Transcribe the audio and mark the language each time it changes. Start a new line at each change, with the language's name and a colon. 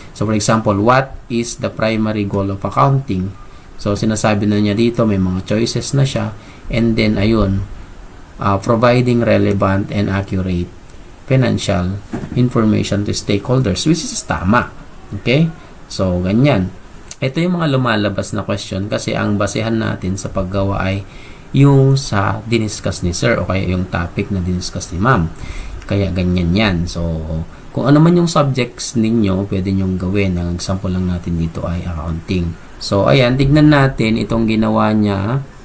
English: So for example, what is the primary goal of accounting?
Filipino: So sinasabi na niya dito, may mga choices na siya.
English: And then ayun, providing relevant and accurate financial information to stakeholders, which is tama.
Filipino: Okay? So, ganyan. Ito yung mga lumalabas na question kasi ang basehan natin sa paggawa ay yung sa diniscuss ni sir o kaya yung topic na diniscuss ni ma'am. Kaya ganyan yan. So, kung ano man yung subjects ninyo, pwede nyong gawin. Ang example lang natin dito ay accounting. So, ayan, tignan natin itong ginawa niya.